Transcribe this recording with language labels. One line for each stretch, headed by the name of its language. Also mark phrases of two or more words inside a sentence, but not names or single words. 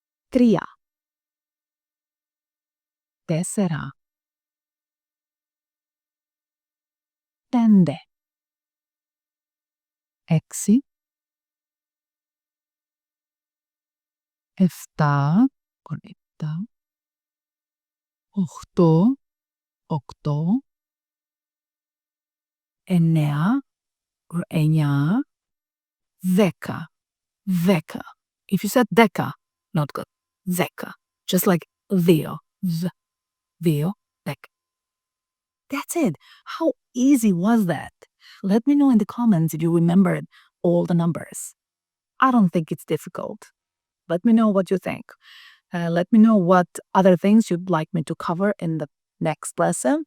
Greek: Τρία. Τέσσερα. Πέντε. Έξι. Εφτά. Επτά. Οχτώ. Οκτώ. Εννέα. Εννιά. Δέκα. Δέκα.
English: If you said δέκα, not good. Δέκα. Just like
Greek: δύο. Δύο. Δέκα.
English: That's it. How easy was that? Let me know in the comments if you remembered all the numbers. I don't think it's difficult. Let me know what you think. Let me know what other things you'd like me to cover in the next lesson.